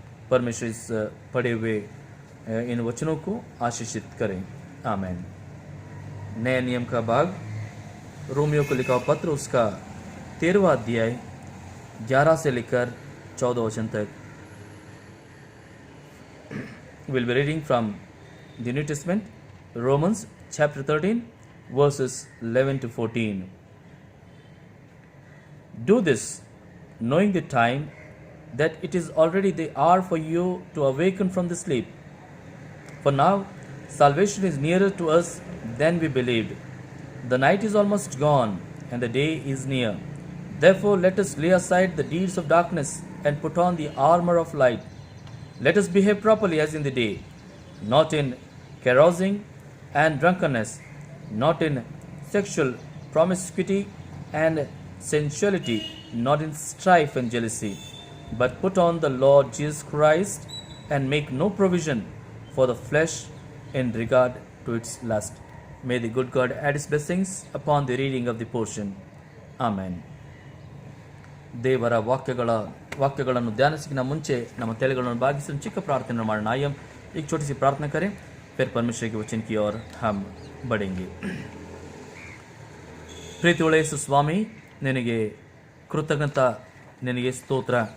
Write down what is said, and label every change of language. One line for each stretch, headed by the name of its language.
Hindi: परमेश्वर इस पढ़े हुए इन वचनों को आशीषित करें। आमीन। नए नियम का भाग रोमियो को लिखा पत्र, उसका 13वां अध्याय 11 से लेकर 14 वचन तक।
English: We'll be reading from the New Testament, Romans chapter 13, verses 11 to 14. Do this, knowing the time, that it is already the hour for you to awaken from the sleep. For now, salvation is nearer to us than we believed. The night is almost gone, and the day is near. Therefore, let us lay aside the deeds of darkness and put on the armor of light. Let us behave properly as in the day, not in carousing and drunkenness, not in sexual promiscuity and sensuality, not in strife and jealousy, but put on the Lord Jesus Christ and make no provision for the flesh in regard to its lust. May the good God add his blessings upon the reading of the portion. Amen.
Kannada: ದೇವರ ವಾಕ್ಯಗಳನ್ನು ಧ್ಯಾನಿಸಿನ ಮುಂಚೆ ನಮ್ಮ ತಲೆಗಳನ್ನು ಬಾಗಿಸಿ ಚಿಕ್ಕ ಪ್ರಾರ್ಥನೆ ಮಾಡೋಣ।
Hindi: आइए एक छोटी सी प्रार्थना करें, फिर परमेश्वर के वचन की ओर हम बढ़ेंगे।
Kannada: ಪ್ರೀತಿಯುಳ್ಳ ಯೇಸು ಸ್ವಾಮಿ, ನಿನಗೆ ಕೃತಜ್ಞತ, ನಿನಗೆ ಸ್ತೋತ್ರ।